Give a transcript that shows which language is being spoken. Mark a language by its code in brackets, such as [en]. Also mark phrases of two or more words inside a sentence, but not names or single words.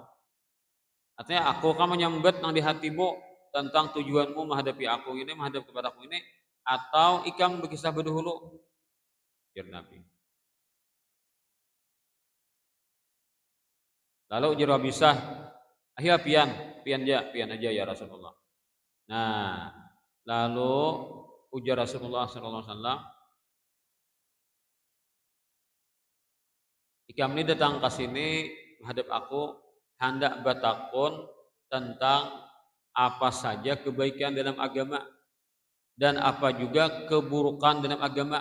[bjn] Artinya aku kan menyambet nang di hatimu tentang tujuanmu menghadapi aku ini, menghadap kepada aku ini, atau ikam berkisah berdahulu? Ujar Nabi. Lalu ujar Wabisah, "Ayo pian aja [ar] يا رسول الله." [bjn] Nah, lalu ujar Rasulullah [ar] صلى الله عليه وسلم, [bjn] "Ikam ini datang ke sini menghadap aku hendak bertakun tentang apa saja kebaikan dalam agama dan apa juga keburukan dalam agama.